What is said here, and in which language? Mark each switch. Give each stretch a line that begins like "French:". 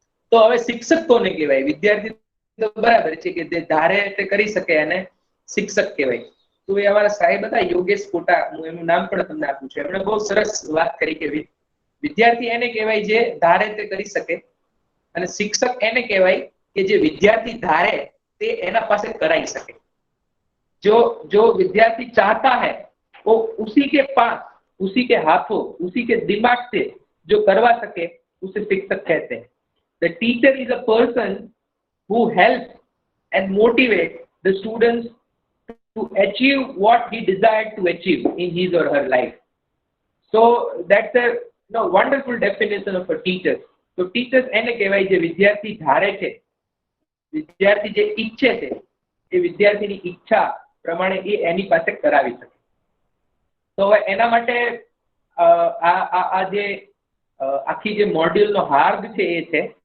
Gujarati: તો હવે શિક્ષક કોને કહેવાય? વિદ્યાર્થી તો બરાબર છે કે જે ધારે તે કરી શકે અને શિક્ષક કહેવાય. તો એ અમારા સાહેબ હતા યોગેશ કોટા, હું એનું નામ પણ તમને આપું છું. એમણે બહુ સરસ વાત કરી કે વિદ્યાર્થી એને કહેવાય જે ધારે તે કરી શકે, અને શિક્ષક એને કહેવાય કે જે વિદ્યાર્થી ધારે તે એના પાસે કરાઈ શકે.
Hindi: जो विद्यार्थी चाहता है वो उसी के पास, उसी के हाथों, उसी के दिमाग से जो करवा सके उसे शिक्षक कहते हैं.
English: The teacher is a person who helps and motivates the students to achieve what he desired to achieve in his or her life. So that's a wonderful definition of a teacher. So teachers
Gujarati: એને કહેવાય જે વિદ્યાર્થી ધારે છે, વિદ્યાર્થી જે ઈચ્છે છે એ વિદ્યાર્થીની ઈચ્છા પ્રમાણે એ એની પાસે કરાવી શકે. તો હવે એના માટે આ જે આખી જે મોડ્યુલનો હાર્દ છે એ છે.